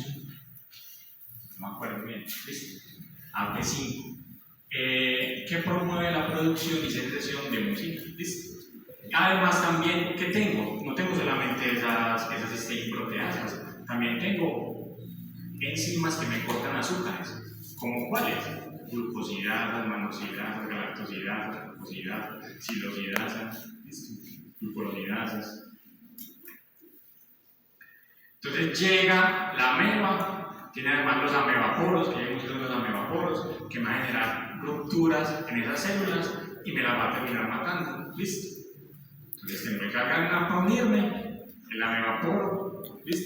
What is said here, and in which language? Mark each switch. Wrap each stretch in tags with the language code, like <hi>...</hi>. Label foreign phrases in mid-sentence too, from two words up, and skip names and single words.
<es>No me acuerdo bien. ¿Listo? AP5. Que promueve la producción y secreción de mucina. ¿Listo? Además también, ¿qué tengo? No tengo solamente esas cisteína-proteasas, también tengo enzimas que me cortan azúcares. ¿Como cuáles? Glucosidasas, manosidasas, galactosidasas, glucosidasas, silosidasas, glucosidasas. Entonces llega la ameba, tiene además los amebaporos, que vemos los amebaporos, que me van a generar rupturas en esas células y me las va a terminar matando. ¿Listo? Entonces tengo que cargar a unirme, el amebaporo, ¿listo?</es>